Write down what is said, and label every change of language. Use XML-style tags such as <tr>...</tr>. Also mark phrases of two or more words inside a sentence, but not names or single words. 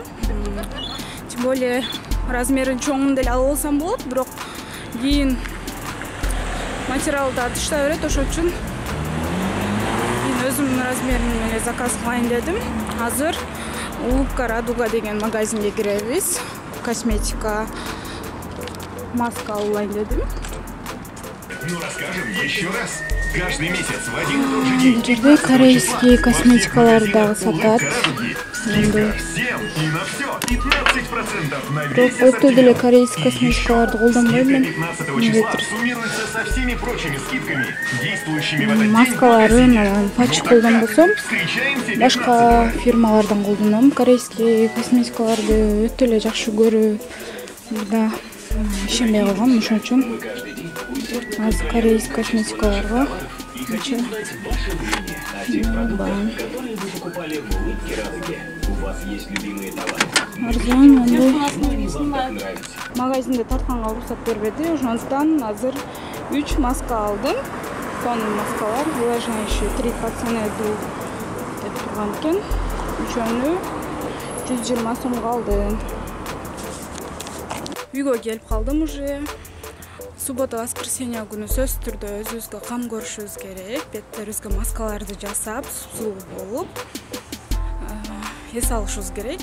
<ky>Тем более размерин чоңун деле алып алсам болот, бирок кийин материал да тышта берет, ошон үчүн кийин өзүмдүн размерим менен заказ кылайын дедим. Азыр Улыбка Радуга деген магазинге киребиз. Косметика, маска алайын дедим.</ky> <ru>Ну расскажем еще раз. Каждый месяц в один и тот же день.</ru> <ky>Жерде корейский косметикалар дагы сатат.</ky> <ru>Скидка всем и на все 15% на весь</ru> <ky>Өтө деле корейский косметикаларды колдонбойм мен.</ky> <ru>15 числа суммируется со всеми прочими скидками, действующими в этот день.</ru> <ky>Маскаларын патч колдонбосом, башка фирмалардан колдоном. Корейский косметикаларды өтө эле жакшы көрүп, да ишенбей калгам, ошон үчүн азыр корейский косметикаларга арзан андай магазинде тартканга уруксат бербеди, ошондуктан азыр 3 маска алдым. Тонн маскалар,</ky> <ru>влажняющий 3 по цене</ru> <ky>деп турган экен. Үчөөнү 120 сомго алдым. Үйгө келип калдым уже.</ky> <ru>Суббота, воскресенье</ru> <ky>күнү сөзсүз түрдө өзүбүзгө кам көрүшүбүз керек. Беттерибизге маскаларды жасап, сулуу болуп, эс алышыбыз керек.</ky>